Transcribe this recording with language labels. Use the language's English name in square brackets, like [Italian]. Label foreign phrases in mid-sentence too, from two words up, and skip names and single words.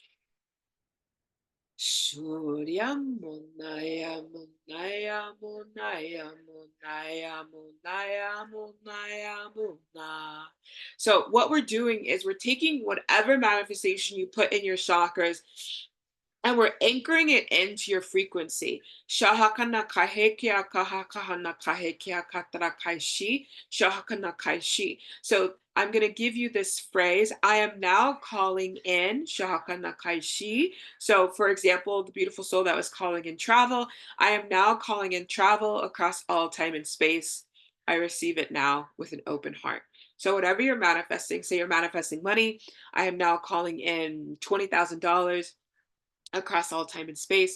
[English] Surya Munaya Munaya Munaya Munaya Munaya Munaya Muna. So what we're doing is we're taking whatever manifestation you put in your chakras and we're anchoring it into your frequency. Shahakana kahekia kahakahana kahekia katara kaishi. Shahakana kaishi. So I'm going to give you this phrase. I am now calling in Shahakana kaishi. So for example, the beautiful soul that was calling in travel, I am now calling in travel across all time and space. I receive it now with an open heart. So whatever you're manifesting, say you're manifesting money, I am now calling in $20,000 across all time and space.